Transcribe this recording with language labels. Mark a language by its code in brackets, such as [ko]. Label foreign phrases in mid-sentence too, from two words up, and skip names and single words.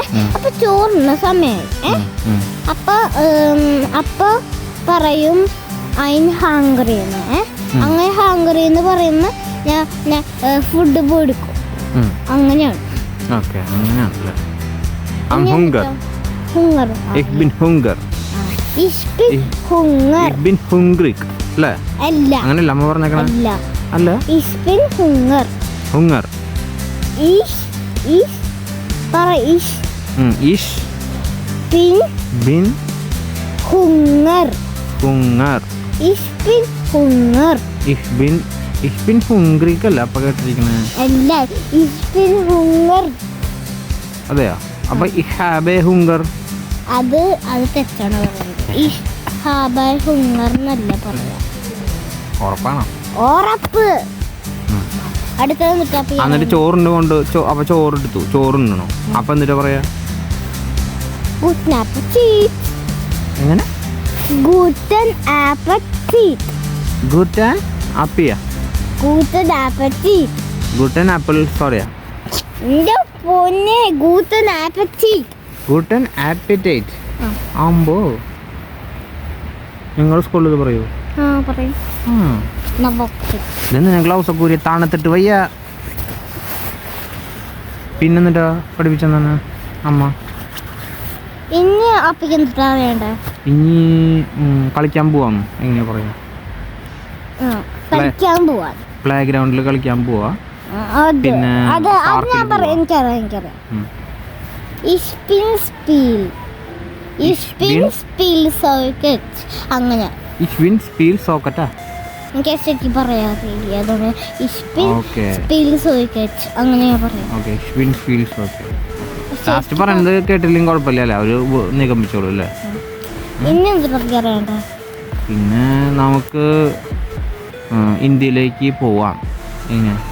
[ml] അപ്പൊ ചോറുന്ന സമയമായി. അപ്പൊ പറയും അയിൻ ഹാങ്കറി എന്ന്. അങ്ങനെ ഹാങ്കറി എന്ന് പറയുന്ന ഞാൻ ഫുഡ് കൊടുക്കും. അങ്ങനെയാണ്. ഹുങ്കർ. [de] Ich bin Hunger. Ich bin Hunger. Ich bin hungrig. [ml] അല്ലേ? അല്ല. അങ്ങനെയല്ല അമ്മ പറഞ്ഞേക്കണേ. അല്ല. അല്ല. [de] Ich bin Hunger. Hunger. Ich പറ ich. Ich bin Hunger. Hunger. Ich bin Hunger. Ich bin hungrig [ml] അല്ല അപ്പൊ കേട്ടിരിക്കണേ. അല്ല, [de] ich bin Hunger. [ml] അതെയോ? അപ്പൊ [de] ich habe Hunger. [ml] അത് തെറ്റാണ് പറയുന്നത്. [de] Ich habe Hunger [ml] എന്നല്ല പറയാ. ഉറപ്പാണോ? ഉറപ്പ്. എന്നിട്ട് ചോറിന് കൊണ്ട് അപ്പൊ ചോറെടുത്തു, ചോറുണ്ണണോ? അപ്പൊ എന്നിട്ട് പറയാ [de] Guten Appetit. [ml] എങ്ങനെ? [de] Guten Appetit. Guten Appetit. Guten Appetit. Guten Apple sorry. [ml] എന്റെ പൊന്നെ, [de] Guten Appetit. Guten Appetit. [ml] ആമ്പോ നിങ്ങൾ സ്കൂളിൽ പറയൂ? പറയും. ഗ്ലൗസ് ഒക്കെ ഊരി തണുത്തിട്ട് വയ്യ. പിന്നെന്നിട്ടാ പഠിപ്പിച്ചെന്നാണ് അമ്മ? ഇനി അപ്പക്ക് എന്താ വേണ്ടേ? ഇനി കളിക്കാൻ പോവാന്ന് എങ്ങനെയാ പറയാ? കളിക്കാൻ പോവാ. പ്ലേ ഗ്രൗണ്ടിൽ കളിക്കാൻ പോവാ. പിന്നെ എനിക്കറിയാം. [de] Ich bin Spiel. Ich bin Spiel Socket. അങ്ങനെ. Ich bin Spiel Socket. [ml] എനിക്ക് ശരിക്കും പറയാറില്ല, അതുകൊണ്ട് [de] Ich bin Spiel Socket [ml] അങ്ങനെയാ പറയാ. [de] Okay, Ich bin Spiel Socket. [ml] ലാസ്റ്റ് പറയുന്നത് കേട്ടില്ലെങ്കിൽ കുഴപ്പമില്ല, ഒരു നിഗമിച്ചോളൂ അല്ലേ? ഇനി എന്തൊക്കെ അറിയണ്ട? പിന്നെ നമുക്ക് ഇന്ത്യയിലേക്ക് പോവാം. എങ്ങനെ?